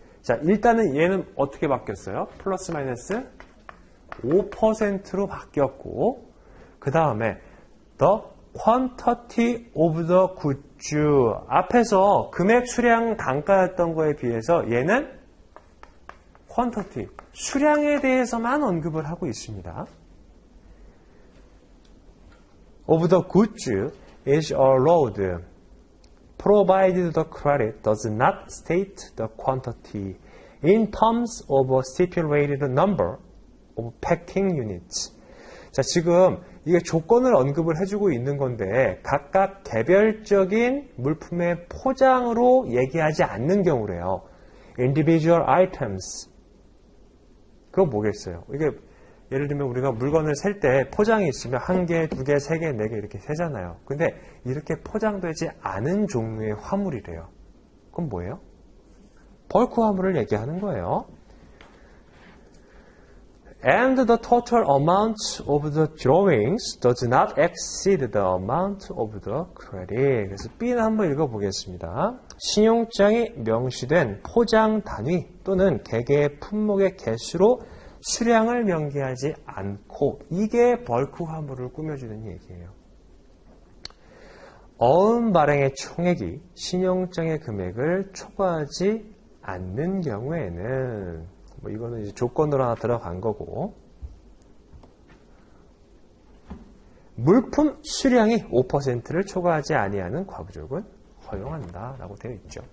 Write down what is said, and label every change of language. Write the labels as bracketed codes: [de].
[ko] 자, 일단은 얘는 어떻게 바뀌었어요? 플러스 마이너스 5%로 바뀌었고 그 다음에 [en] the quantity of the goods [ko] 앞에서 금액, 수량, 단가였던 거에 비해서 얘는 quantity, 수량에 대해서만 언급을 하고 있습니다. [en] Of the goods is allowed, provided the credit does not state the quantity in terms of a stipulated number of packing units. [ko] 자, 지금 이게 조건을 언급을 해주고 있는 건데 각각 개별적인 물품의 포장으로 얘기하지 않는 경우래요. [en] individual items. [ko] 그건 뭐겠어요? 이게 예를 들면 우리가 물건을 셀 때 포장이 있으면 1개, 2개, 3개, 4개 이렇게 세잖아요. 근데 이렇게 포장되지 않은 종류의 화물이래요. 그건 뭐예요? 벌크 화물을 얘기하는 거예요. [en] And the total amount of the drawings does not exceed the amount of the credit. [ko] 그래서 B는 한번 읽어보겠습니다. 신용장이 명시된 포장 단위 또는 개개의 품목의 개수로 수량을 명기하지 않고, 이게 벌크 화물을 꾸며주는 얘기예요. 어음 발행의 총액이 신용장의 금액을 초과하지 않는 경우에는, 뭐 이거는 이제 조건으로 하나 들어간 거고, 물품 수량이 5%를 초과하지 아니하는 과부족은 허용한다 라고 되어 있죠.